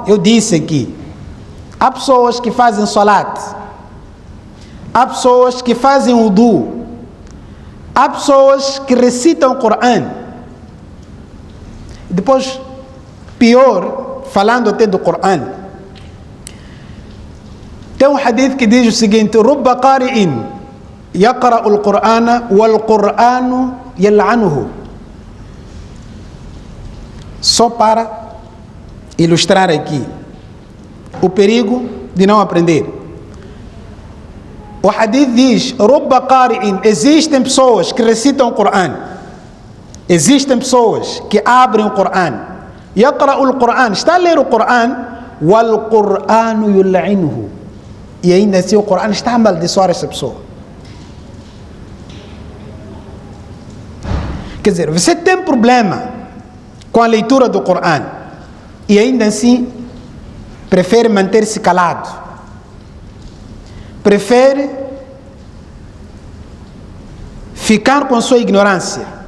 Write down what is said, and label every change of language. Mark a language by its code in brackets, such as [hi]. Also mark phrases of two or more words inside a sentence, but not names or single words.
[pt] Eu disse aqui, há pessoas que fazem salat, há pessoas que fazem wudu, há pessoas que recitam o Coran. Depois, pior, falando até do Coran, tem um hadith que diz o seguinte: [ar] رب قارئ يقرأ القرآن والقرآن يلعنه. [pt] Só para ilustrar aqui o perigo de não aprender. O hadith diz: [ar] رب قارئ, [pt] existem pessoas que recitam o Coran, existem pessoas que abrem o Coran, [ar] يقرأ القرآن, [pt] está a ler o Coran, [ar] والقرآن يلعنه, [pt] e ainda assim o Coran está a amaldiçoar essa pessoa. Quer dizer, você tem problema com a leitura do Coran e ainda assim prefere manter-se calado, prefere ficar com a sua ignorância.